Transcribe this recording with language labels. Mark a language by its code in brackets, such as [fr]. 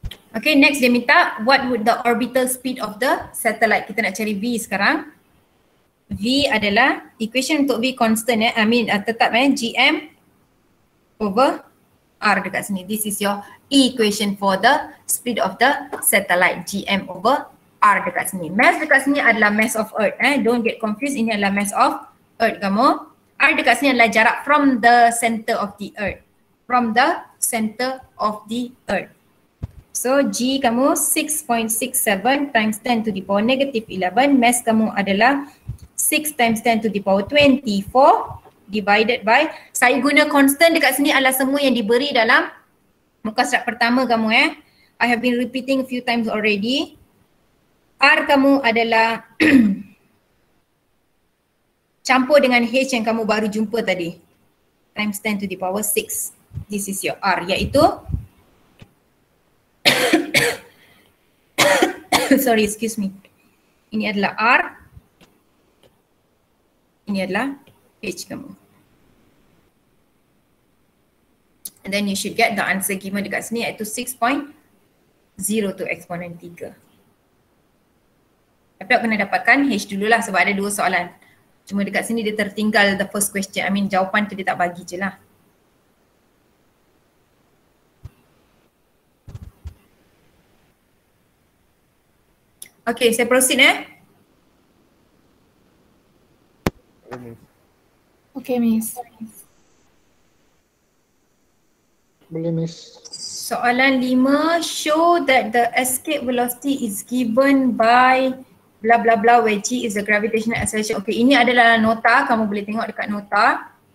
[en] Okay, next [ms] dia minta [en] what would the orbital speed of the satellite. [ms] Kita nak cari V sekarang. V adalah equation untuk V constant tetap GM over R dekat sini. [en] This is your equation for the speed of the satellite, GM over R [ms] dekat sini. [en] Mass dekat sini adalah mass of earth. Don't get confused, ini adalah mass of earth kamu. R [ms] dekat sini adalah jarak [en] from the center of the earth. From the center of the earth. So G kamu 6.67 times 10 to the power negative 11. Mass kamu adalah 6 times 10 to the power 24 divided by, saya guna constant dekat sini adalah semua yang diberi dalam muka surat pertama kamu I have been repeating a few times already. [ms] R kamu adalah campur dengan H yang kamu baru jumpa tadi. [en] Times 10 to the power 6. This is your R, iaitu sorry, excuse me. [ms] Ini adalah R. Ini adalah H kamu. [en] And then you should get the answer given [ms] dekat sini iaitu [en] 6.02 exponent 3. [ms] Tapi aku kena dapatkan H dululah sebab ada dua soalan. Cuma dekat sini dia tertinggal [en] the first question. [ms] Jawapan tu dia tak bagi je lah. Okay, saya proceed [en] Okay, Miss. [ms] Boleh, Miss. [en] Soalan 5, show that the escape velocity is given by blah blah blah where G is the gravitational acceleration. [ms] Okay, ini adalah nota, kamu boleh tengok dekat nota.